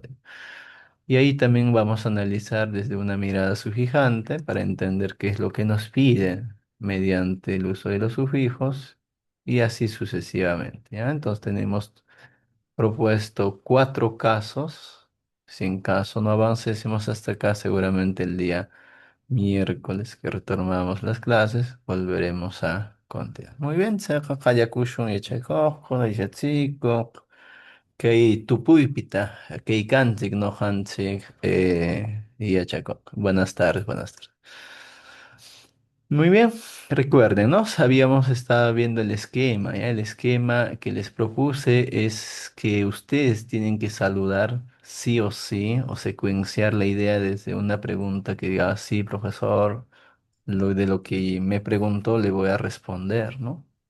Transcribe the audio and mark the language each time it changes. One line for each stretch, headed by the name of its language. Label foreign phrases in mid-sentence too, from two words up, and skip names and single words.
Spanish: Y ahí también vamos a analizar desde una mirada sufijante para entender qué es lo que nos piden mediante el uso de los sufijos y así sucesivamente, ¿ya? Entonces tenemos propuesto 4 casos. Si en caso no avancemos hasta acá, seguramente el día miércoles que retomamos las clases, volveremos a continuar. Muy bien,
Quechua: seqa qallakushun yachaykuqku, yachatsiyku, kay tupuypita, kaykanchik noqanchik yachakuq.
Spanish: Buenas tardes, buenas tardes. Muy bien, recuerden, ¿no? Habíamos estado viendo el esquema, ¿ya? El esquema que les propuse es que ustedes tienen que saludar sí o secuenciar la idea desde una pregunta que diga, sí, profesor, de lo que me preguntó le voy a responder, ¿no?